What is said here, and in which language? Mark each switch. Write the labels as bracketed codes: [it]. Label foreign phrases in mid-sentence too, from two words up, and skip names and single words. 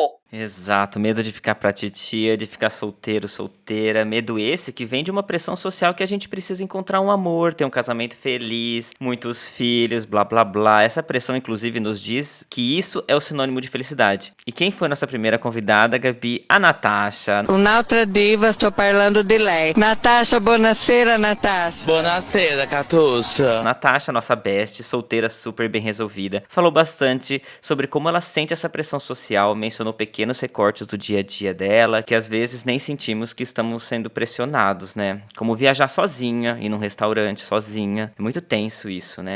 [pt] Exato, medo de ficar pra titia, de ficar solteiro, solteira, medo esse que vem de uma pressão social que a gente precisa encontrar um amor, ter um casamento feliz, muitos filhos, blá blá blá. Essa pressão, inclusive, nos diz que isso é o sinônimo de felicidade. E quem foi nossa primeira convidada, Gabi? A Natasha. [it] Un'altra diva, sto parlando di lei. Natasha, buonasera, Natasha. Buonasera, Catuxa. [pt] Natasha, nossa best, solteira super bem resolvida, falou bastante sobre como ela sente essa pressão social, mencionou pequenos recortes do dia a dia dela, que às vezes nem sentimos que estamos sendo pressionados, né? Como viajar sozinha, ir num restaurante sozinha. É muito tenso isso, né?